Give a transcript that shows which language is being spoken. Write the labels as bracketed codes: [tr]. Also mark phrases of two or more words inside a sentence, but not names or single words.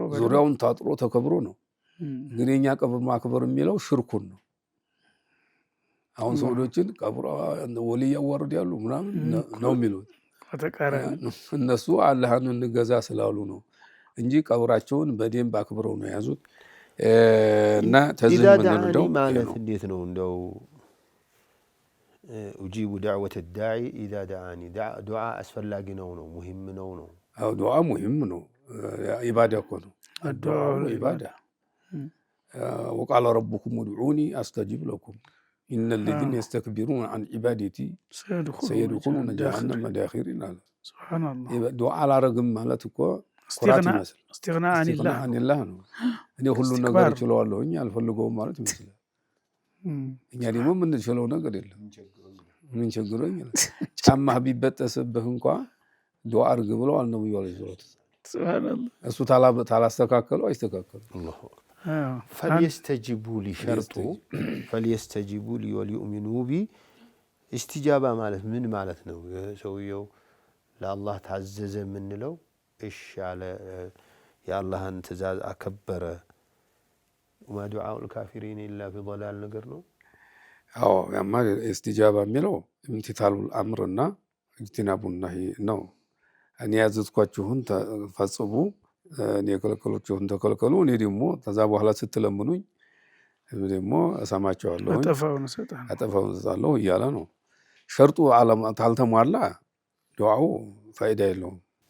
[am] ዙሪያውን ታጥሮ ተከብሮ ነው። ግን የኛ ቀብር ማክበር የሚለው ሽርኩን ነው። አሁን ሰዎችን ቀብር ወልይ ያዋርድ ያሉ ምናምን ነው የሚሉት። እነሱ አላህን እንገዛ ስላሉ ነው እንጂ ቀብራቸውን በደንብ አክብረው ነው የያዙት። እና ተዝም ምንድነው ማለት እንዴት ነው እንደው [ar] اجيب دعوه الداعي اذا دعاني [am] دعاء አስፈላጊ ነው ሙሂም ነው። አው ዱዓ ሙሂም ነው። ኢባዳ እኮ ነው [ar] الدعاء ኢባዳ። وقال ربكم ادعوني استجب لكم ان الذين يستكبرون عن عبادتي سيدخلون جهنم داخرين. سبحان الله [am] ዱዓ አላረግም ማለት እኮ [ar] استغناء عن الله [am] ነው። እኔ ሁሉ ነገር እችለዋለሁኝ አልፈልገውም ማለት ይመስላል። እኛ ደግሞ ምን እንችለው ነገር የለም። ምን ቸግሮኝ ጫማህ ቢበጠስብህ እንኳን ዱዓ አርግ ብለው ነብዩ [ar] عليه الصلاة ሱብሃንአላህ [am] እሱ ታላስተካከለው አይስተካከለው። [ar] فليستجيبوا لي شرط فليستجيبوا لي وليؤمنوا بي استجابه [am] ማለት ምን ማለት ነው? ሰውየው ለአላህ ታዘዘ ምንለው እሺ አለ የአላህን ትእዛዝ አከበረ። [ar] وما دعاء الكافرين الا في ضلال [am] ነገር ነው። አዎ ያማ ኢስቲጃባ የሚለው [ar] امتثال الأمر واجتناب النهي [am] ነው። እኔ ያዘዝኳችሁን ፈጽሙ፣ እኔ የከለከልኳችሁን ተከልከሉ። እኔ ደግሞ ከዛ በኋላ ስትለምኑኝ ደግሞ እሰማቸዋለሁ፣ አጠፋውን እሰጣለሁ እያለ ነው። ሸርጡ ካልተሟላ ዱዓው ፋይዳ የለውም።